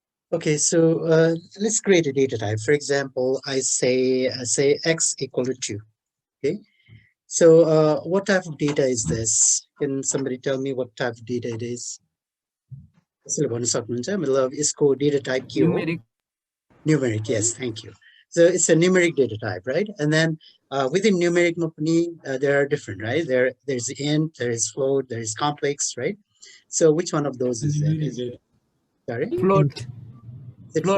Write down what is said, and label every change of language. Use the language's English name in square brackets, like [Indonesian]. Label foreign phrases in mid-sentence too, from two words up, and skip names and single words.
[English] Okay, so let's create a data type. For example, I say x equal to 2. Okay, so what type of data is this? Can somebody tell me what type of data it is? [Nepali] यसले भन्न सक्नुहुन्छ मतलब यसको [English] data type [Nepali] के हो? [English] Numeric. Numeric, yes, thank you. So it's a numeric data type, right? And then within numeric there are different, right? There's int, there is float, there is complex, right? So which one of those is it? Is it sorry? Float. Is it